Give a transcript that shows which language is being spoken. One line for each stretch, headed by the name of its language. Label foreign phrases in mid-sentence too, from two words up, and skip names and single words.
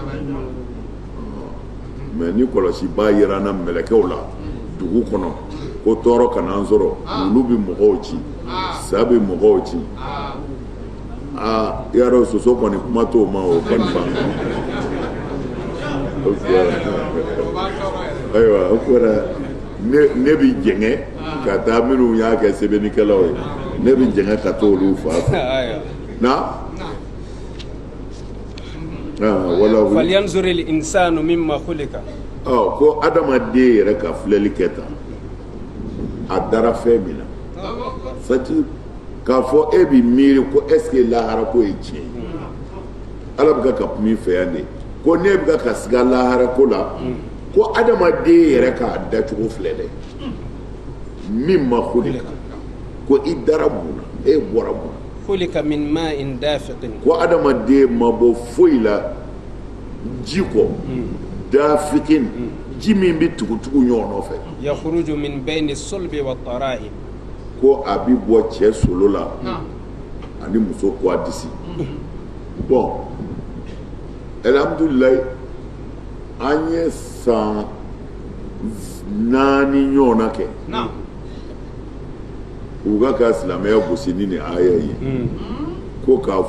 Bambara: mais ni kɔlɔsiba yera an na mɛlɛkɛw la dugu kɔnɔ ko tɔɔrɔ kana an sɔrɔ olu bɛ mɔgɔw ci sa bɛ mɔgɔw ci i y'a dɔn soso kɔni kuma t'o ma o kɔni ban ayiwa o kɔrɔ ne bɛ jɛngɛ ka taa minnu y'a kɛ sɛbɛnnikɛlaw ye ne bɛ jɛngɛ ka t'olu fa fɛ na
Arabic: فلينظر الإنسان مم خلق
Bambara: ko adamaden yɛrɛ ka filɛli kɛ tan a dara fɛn min na sati k'a fɔ e bɛ miiri ko
French: est ce que
Bambara: lahara ko ye tiɲɛ ye ala bɛ ka min fɛ yan de ko ne bɛ ka siga lahara ko la ko adamaden yɛrɛ k'a dacogo filɛ dɛ min ma foli kan ko i dara mun na e bɔra mun na
Arabic: خلق من ماء دافق
Bambara: ko adamaden ma bɔ foyi la ji kɔ dafikin ji min bɛ tugutugu ɲɔgɔn nɔfɛ
Arabic: يخرج من بين الصلب والترائب
Bambara: ko a bɛ bɔ cɛ solo la ani muso ko a disi bon alhamdulilayi an ye san 4 ɲɔgɔnna kɛ u ka silamɛya gosi ni nin aya ye ko k'a